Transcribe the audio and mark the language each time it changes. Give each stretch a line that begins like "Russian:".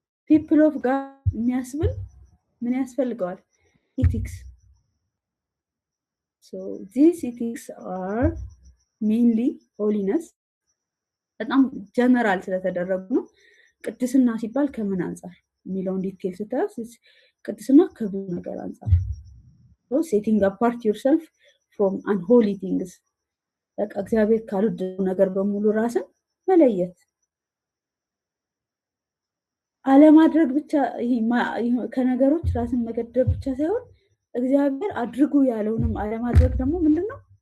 Amharic: people of God የሚያስብል ምን ያስፈልገዋል?
English: ethics. So these ethics are mainly holiness.
Amharic: በጣም ጀነራል ስለተደረጉ ነው። ቅድስና ሲባል ከምን አንፃር የሚለውን ዲቴል ስታዩት ቅድስና ከብዙ ነገር አንፃር
English: so setting apart yourself from unholy things
Amharic: በቃ እግዚአብሔር ካልወደደው ነገር በሙሉ ራስን መለየት አለማድረግ ብቻ ከነገሮች ራስን መገደብ ብቻ ሳይሆን እግዚአብሔር አድርጉ ያለውንም አለማድረግ ደግሞ ምንድነው?